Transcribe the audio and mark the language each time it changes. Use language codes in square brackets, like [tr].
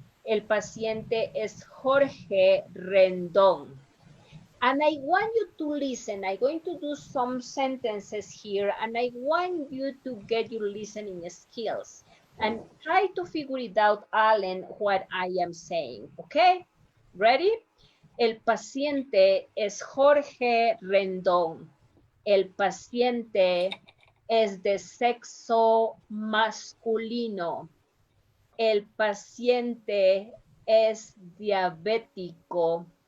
[es] El paciente es Jorge Rendón. [en] And I want you to listen. I'm going to do some sentences here, and I want you to get your listening skills and try to figure it out, Alan, what I am saying. Okay? Ready? [es] El paciente es Jorge Rendón. El paciente es de sexo masculino. El paciente es diabético.